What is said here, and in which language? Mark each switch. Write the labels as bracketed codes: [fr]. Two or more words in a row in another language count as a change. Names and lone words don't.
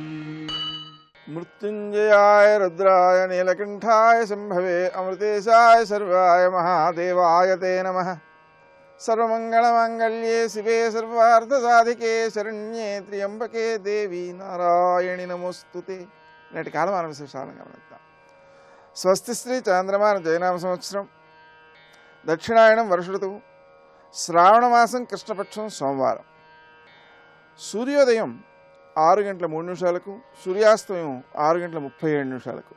[sa] मृत्युंजयाय रुद्राय नीलकंठाय शंभवे अमृतेशाय सर्वाय महादेवाय ते नमः। सर्वमंगलमांगल्ये शिवे सर्वार्थसाधिके शरण्ये त्र्यंबके देवी नारायणि नमोस्तुते। [te] నేటి కాలమాన విశేషాలను గమనిద్దాం. స్వస్తి శ్రీ చాంద్రమాన జయనామ సంవత్సరం, దక్షిణాయనం వర్ష ఋతువు, శ్రావణమాసం కృష్ణపక్షం సోమవారం. సూర్యోదయం 6:03, సూర్యాస్తమయం 6:37.